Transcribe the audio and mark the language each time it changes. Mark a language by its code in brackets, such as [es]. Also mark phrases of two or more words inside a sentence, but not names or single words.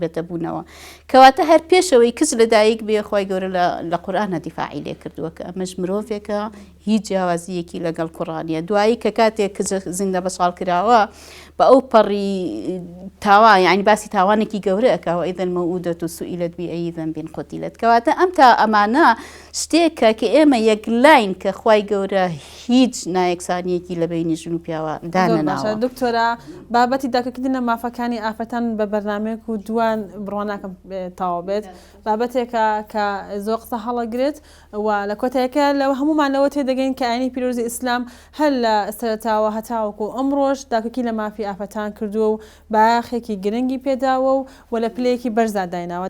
[ckb] بێتە بوونەوە کەواتە هەر پێشەوەی کچ لە دایک بێ خوای گەورە لە قورئانە دیفاعی لێ کردووە کە ئەمەش مرۆڤێکە هیچ جیاوازیەکی لەگەڵ قورئانیە دوایی کە کاتێک کچ زیندە بەساڵ کراوە بە ئەو پەڕی تاوان یعنی باسی تاوانێکی گەورە ئەکاوە [ar] ئیذا المەوءودەة سئلت بأي ذنب قتلت [ckb] کەواتە ئەم تا ئەمانە شتێکە کە ئێمە یەکلاین کە خوای گەورە هیچ نایەکسانیەکی لە بینی ژن و پیاوە دانەناوە. دکتۆرە بابەتی داکەکردنە مافەکانی ئافرەتان بە بەرنامەیەک و دوان بڕوا ناکەم تاوا بێت بابەتێکە کە زۆر قسە هەڵەگرێت و لە کۆتایەکە لەوە هەمومان لەوە تێدەگەین کە ئاینی پیرۆزی ئیسلام هەر لە سەرەتاوە هەتاوەکو ئەمڕۆژ داکەکی لە مافی ئافرەتان کردووە و باخێکی گرنگی پێداوە و لە پلەیەکی بەرزدایناوە.